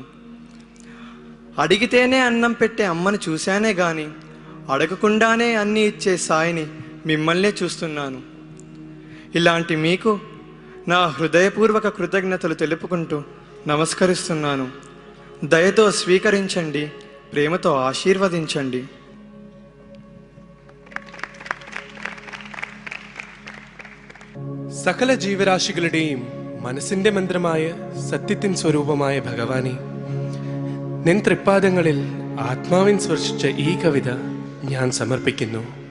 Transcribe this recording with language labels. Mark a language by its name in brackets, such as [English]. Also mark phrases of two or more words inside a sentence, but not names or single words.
[Telugu] అడిగితేనే అన్నం పెట్టే అమ్మని చూశానే గాని అడగకుండానే అన్నీ ఇచ్చే సాయిని మిమ్మల్నే చూస్తున్నాను. ఇలాంటి మీకు నా హృదయపూర్వక కృతజ్ఞతలు తెలుపుకుంటూ నమస్కరిస్తున్నాను. దయతో స్వీకరించండి, ప్రేమతో ఆశీర్వదించండి. [Malayalam] സകല ജീവരാശികളുടെയും മനസ്സിന്റെ മന്ത്രമായ സത്യത്തിൻ സ്വരൂപമായ ഭഗവാനെ, നിൻ തൃപ്പാദങ്ങളിൽ ആത്മാവിൻ സ്പർശിച്ച ഈ കവിത ഞാൻ സമർപ്പിക്കുന്നു.